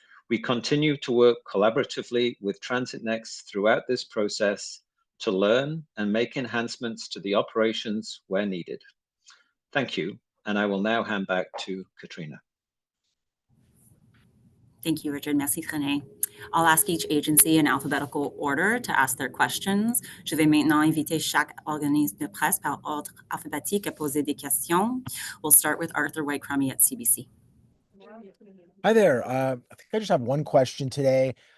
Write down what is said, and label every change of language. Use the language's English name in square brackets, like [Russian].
[English] We continue to work collaboratively with Transit Next throughout this process to learn and make enhancements to the operations where needed. Thank you, and I will now hand back to Katrina. Thank you, Richard. [French] Merci, René. [English] I'll ask each agency in alphabetical order to ask their questions. [French] Je vais maintenant inviter chaque organisme de presse par ordre alphabétique à poser des questions. [English] We'll start with Arthur White-Crummy at CBC. Hi there. I think I just have one question today.